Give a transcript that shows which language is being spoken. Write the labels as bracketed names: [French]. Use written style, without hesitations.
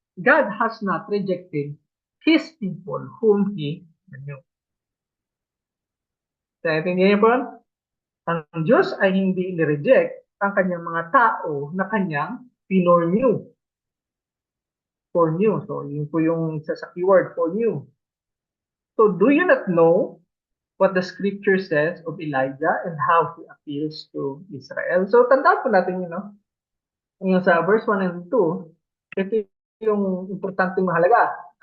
[English] God has not rejected His people whom He knew. [Filipino] So, niyo po, ang Diyos ay hindi ni-reject ang kanyang mga tao na kanyang pinornew. Foreknew. So, yun po yung sa keyword, foreknew. [English] So, do you not know what the scripture says of Elijah and how he appeals to Israel? [Filipino] So, tandaan po natin yun, no? Yung sa verse 1 and 2, ito yung importanteng mahalaga.